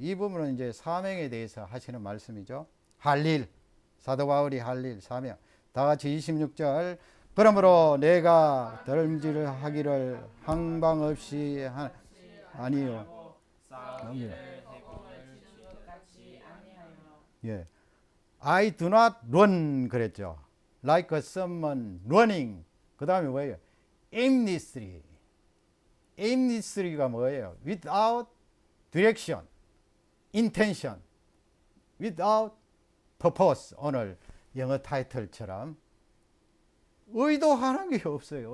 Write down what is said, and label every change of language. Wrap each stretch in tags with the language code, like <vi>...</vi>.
<ko>이 부분은 이제 사명에 대해서 하시는 말씀이죠. 할 일, 사도 바울이 할 일, 사명. 다 같이 26절. 그러므로 내가 덜음질을 하기를 항방 없이 아니요. 예.</ko> <en>I do not run</en> <ko>그랬죠.</ko> <en>Like someone running.</en> <ko>그 다음에 뭐예요?</ko> <en>aimlessly.</en> <ko>aimlessly가 뭐예요?</ko> <en>Without direction, intention, without purpose.</en> <ko>오늘 영어 타이틀처럼 의도하는 게 없어요.</ko>